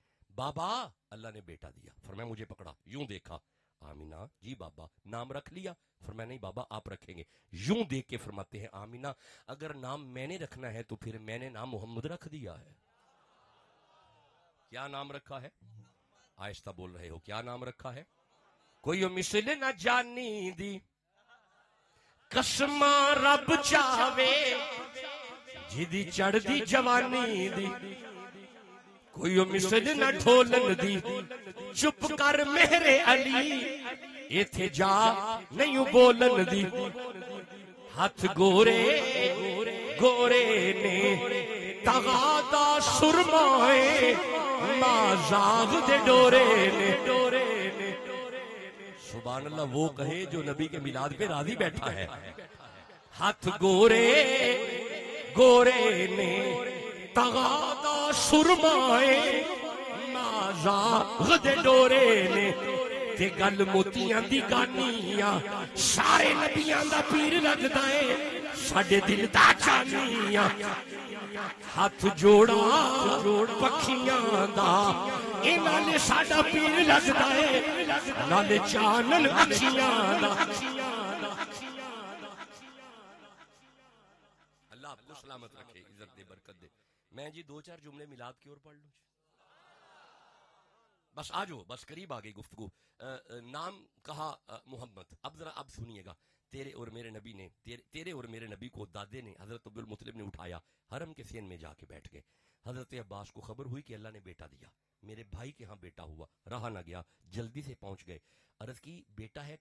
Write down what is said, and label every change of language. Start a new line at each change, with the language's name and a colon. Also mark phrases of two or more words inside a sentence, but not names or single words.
Urdu: بابا اللہ نے بیٹا دیا، فرمایا مجھے پکڑا، یوں دیکھا، آمینہ جی بابا نام رکھ لیا، فرمایا نہیں بابا آپ رکھیں گے، یوں دیکھ کے فرماتے ہیں آمینہ اگر نام میں نے رکھنا ہے تو پھر میں نے نام محمد رکھ دیا ہے۔ کیا نام رکھا ہے؟ آہستہ بول رہے ہو، کیا نام رکھا ہے؟
Punjabi: کوئی مثل نہ جانی دی قسم رب چاہے جدی چڑھ دی جوانی دی، کوئی مثل نہ ڈھولن دی چپ کر میرے علی ایتھے جا نہیں بولن دی، ہاتھ گورے گورے نے تغادا سرمائے مازاغ دے ڈورے نے،
Arabic: سبحان اللہ
Urdu: وہ کہے جو نبی کے میلاد پہ راضی بیٹھا ہے،
Punjabi: ہاتھ گورے گورے نے تغادا سرمائے مازاغ دے ڈورے نے، تے گل موتیاں دی گانیاں سارے نبیاں دا پیر لگدا ہے، ساڈے دل دا چانیاں ہاتھ جوڑا پکھیاں دا اے نالے ساڈا پیر لگدا ہے، نالے چانن اکھیاں دا۔
Urdu: اللہ آپ کو سلامت رکھے، عزت دے، برکت دے۔ میں جی 2-4 جملے میلاد کی اور پڑھ لوں، بس آجو، بس قریب آ گئی گفتگو۔ نام کہا محمد، اب ذرا اب سنیے گا، تیرے اور میرے نبی نے تیرے اور میرے نبی کو دادے نے حضرت عبد المطلب نے اٹھایا، حرم کے سین میں جا کے بیٹھ گئے، حضرت عباس کو خبر ہوئی کہ اللہ نے بیٹا دیا، میرے بھائی کے ہاں بیٹا ہوا، رہا نہ گیا، جلدی سے پہنچ گئے، عرض کی بیٹا ہے؟